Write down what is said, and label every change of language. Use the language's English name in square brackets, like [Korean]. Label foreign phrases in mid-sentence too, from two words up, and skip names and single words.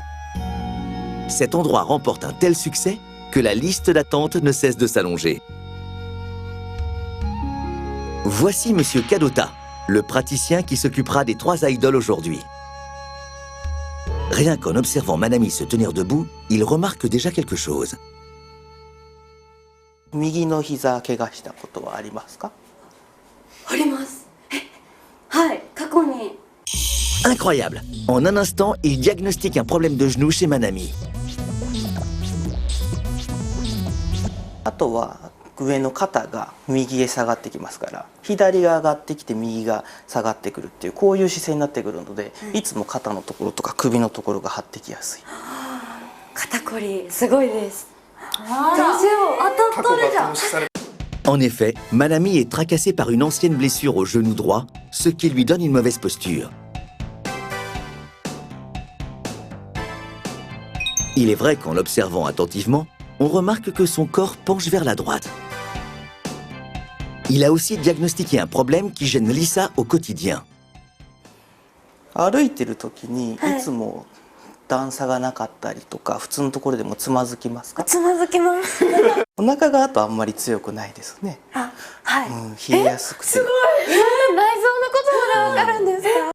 [French] Cet endroit remporte un tel succès que la liste d'attente ne cesse de s'allonger. Voici Monsieur Kadota, le praticien qui s'occupera des 3 idoles aujourd'hui. Rien qu'en observant Manami se tenir debout, il remarque déjà quelque chose. [Japanese] 右の膝怪我したことはありますか？あります。はい、過去に。 [French] Incroyable! En un instant, il diagnostique un problème de genou chez Manami. [Japanese] あとは上の肩が右へ下がってきますから、左が上がってきて右が下がってくるっていう、こういう姿勢になってくるので、いつも肩のところとか首のところが張ってきやすい。肩こりすごいです。 [French] En effet, Manami est tracassée par une ancienne blessure au genou droit, ce qui lui donne une mauvaise posture. Il est vrai qu'en l'observant attentivement, on remarque que son corps penche vers la droite. Il a aussi diagnostiqué un problème qui gêne Lisa au quotidien. [Japanese] 歩いてる時にいつも段差がなかったりとか、普通のところでもつまずきますか？つまずきます。お腹があとあんまり強くないですね。あ、はい。冷えやすくて。すごい。内臓のことまでわかるんですか？